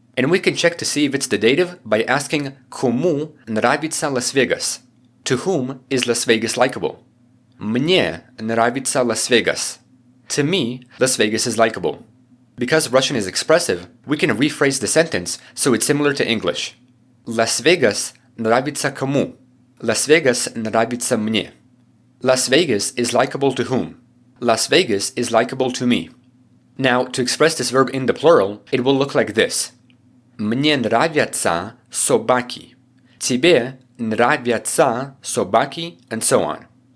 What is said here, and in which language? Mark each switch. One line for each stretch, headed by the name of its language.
English: And we can check to see if it's the dative by asking
Russian: Кому нравится Лас-Вегас?
English: To whom is Las Vegas likable?
Russian: Мне нравится Лас-Вегас.
English: To me, Las Vegas is likable. Because Russian is expressive, we can rephrase the sentence so it's similar to English.
Russian: Лас-Вегас нравится кому? Las-Vegas нравится мне.
English: Las Vegas is likable to whom? Las Vegas is likable to me. Now, to express this verb in the plural, it will look like this.
Russian: Мне нравятся собаки. Тебе нравятся собаки,
English: and so on.